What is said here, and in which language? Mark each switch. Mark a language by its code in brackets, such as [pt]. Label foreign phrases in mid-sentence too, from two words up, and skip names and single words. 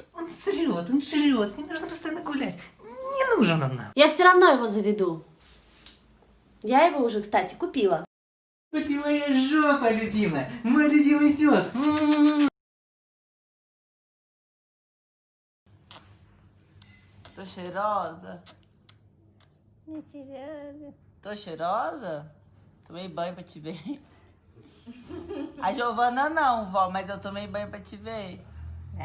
[ru] Он жрет, с ним нужно постоянно гулять. Не нужен он нам. Я все равно его заведу. Я его уже, кстати, купила. Вот ты моя жопа любимая, мой любимый пес. [pt] Tô cheirosa? Tô cheirosa? Tomei banho pra te ver. A Giovana não, vó, mas eu tomei banho pra te ver.